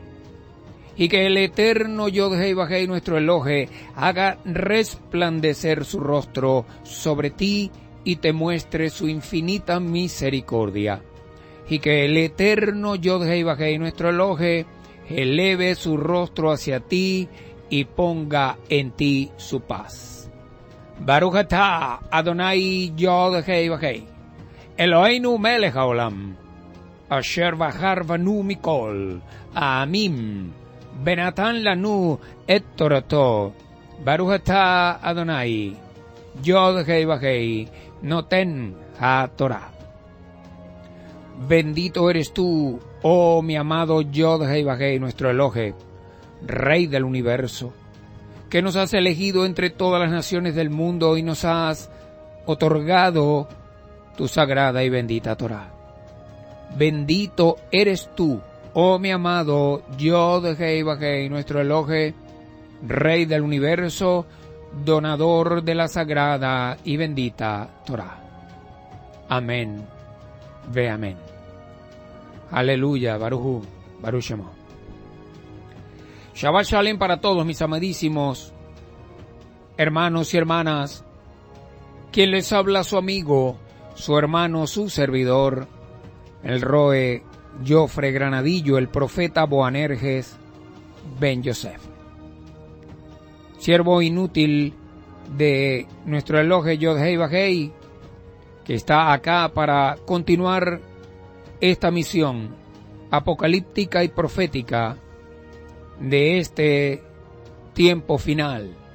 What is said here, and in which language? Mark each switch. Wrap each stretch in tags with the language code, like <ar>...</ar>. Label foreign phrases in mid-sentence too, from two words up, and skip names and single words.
<es>Y que el eterno Yod Hei Vav Hei, nuestro Elohe, haga resplandecer su rostro sobre ti y te muestre su infinita misericordia. Y que el eterno Yod Hei Vav Hei, nuestro Elohe, eleve su rostro hacia ti y ponga en ti su paz.</es> <he>ברוך אתה אדוני יוד הא ואו הא, אלוהינו מלך העולם, אשר בחר בנו מכל, עמים. ונתן לנו את תורתו, ברוך אתה אדוני, יוד הא ואו הא, נותן התורה.</he> <es>Bendito eres tú, oh mi amado Yod Hei Vav Hei, nuestro Elohe, Rey del Universo, que nos has elegido entre todas las naciones del mundo y nos has otorgado tu sagrada y bendita Torah. Bendito eres tú, oh mi amado Yod Hei Vav Hei, nuestro Elohe, Rey del Universo, donador de la sagrada y bendita Torah. Amén. Ve amén. Aleluya.</es> <he>ברוך שמו. שבת שלום</he> <es>para todos mis amadísimos hermanos y hermanas. Quien les habla, su amigo, su hermano, su servidor, el Roe Jofre Granadillo, el profeta Boanerges Ben Yosef, siervo inútil de nuestro Elohe Yod Hei Vav Hei, que está acá para continuar esta misión apocalíptica y profética de este tiempo final,</es>